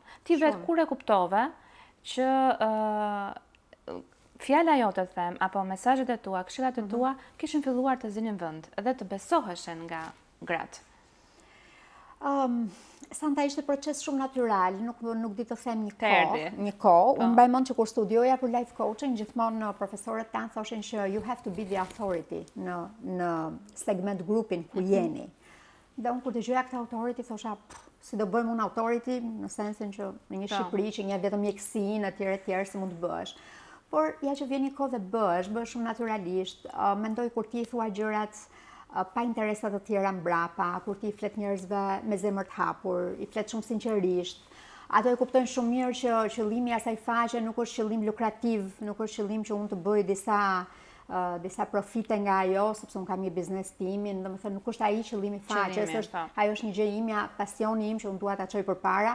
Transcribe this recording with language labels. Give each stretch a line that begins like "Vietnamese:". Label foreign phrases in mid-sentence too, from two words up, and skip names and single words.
Albanian: Ti vetë kur e kuptove që fjala jote të them apo mesazhet e tua, këshillat e tua kishin filluar të zinin vend dhe të besoheshen nga gratë? Santa ishte proces shumë natyral, nuk di të them një kohë. Unë mbaj mend që kur studioja për
English: life coaching,
Albanian: gjithmonë profesorët tanë thoshin që
English: you have to be the authority
Albanian: në segment grupin ku jeni. Dhe unë kur dëgjoja këtë authority, thosha, si do bëjmë unë authority, në sensin që në një Shqipëri që një vetëm mjekësinë etj si mund të bësh. Por ja që vjen një kohë dhe bësh shumë naturalisht, mendoj kur ti thua gjërat pa interesat të tjera mbrapa, kur ti flet njerëzve me zemër të hapur, i flet shumë sinqerisht, ato e kuptojnë shumë mirë që qëllimi i asaj faqe nuk është qëllim lukrativ, nuk është qëllim që unë të bëj disa profite nga ajo, sepse unë kam një biznes timin, dhe më thënë nuk është ai qëllimi faqes, ajo është një gjë imja, pasioni im që unë dua ta çoj përpara.